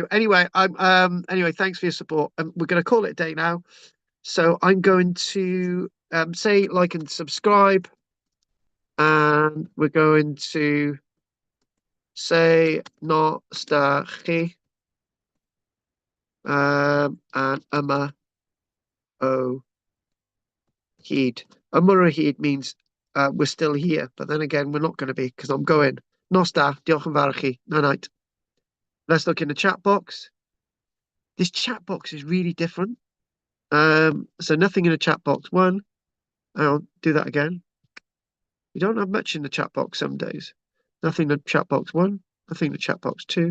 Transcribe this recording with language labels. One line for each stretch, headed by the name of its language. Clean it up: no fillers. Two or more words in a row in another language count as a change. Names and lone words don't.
English: Anyway, anyway, thanks for your support. We're going to call it a day now. So I'm going to say, like, and subscribe, and we're going to say nostalgie and
Welsh: yma o hyd. Yma o hyd
English: means we're still here, but then again, we're not going to be, because I'm going.
Welsh: Nos da, diolch yn fawr chi.
English: Night. Let's look in the chat box. This chat box is really different. So nothing in the chat box. 1. I'll do that again. We don't have much in the chat box some days. Nothing in the chat box 1. Nothing in the chat box 2.